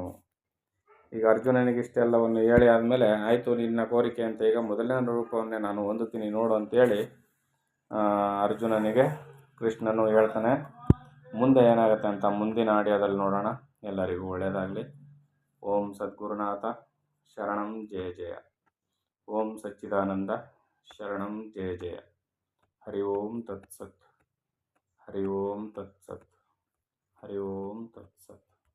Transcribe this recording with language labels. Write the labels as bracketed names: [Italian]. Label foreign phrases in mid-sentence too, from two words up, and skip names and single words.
[Kannada] ಈಗ ಅರ್ಜುನನಿಗೆ ಇಷ್ಟೆಲ್ಲವನ್ನು ಹೇಳಿ ಆದಮೇಲೆ, ಆಯಿತು ನಿನ್ನ ಕೋರಿಕೆ ಅಂತ, ಈಗ ಮೊದಲನೇ ರೂಪವನ್ನೇ ನಾನು ಹೊಂದುತ್ತೀನಿ ನೋಡು ಅಂತೇಳಿ ಅರ್ಜುನನಿಗೆ ಕೃಷ್ಣನು ಹೇಳ್ತಾನೆ. ಮುಂದೆ ಏನಾಗುತ್ತೆ ಅಂತ ಮುಂದಿನ ಆಡಿಯೋದಲ್ಲಿ ನೋಡೋಣ. ಎಲ್ಲರಿಗೂ ಒಳ್ಳೆಯದಾಗಲಿ. [Sanskrit] ಓಂ ಸದ್ಗುರುನಾಥ ಶರಣಂ ಜಯ ಜಯ. ಓಂ ಸಚ್ಚಿದಾನಂದ ಶರಣಂ ಜಯ ಜಯ. ಹರಿ ಓಂ ತತ್ಸತ್. ಹರಿ ಓಂ ತತ್ಸತ್. ಹರಿ ಓಂ ತತ್ಸತ್.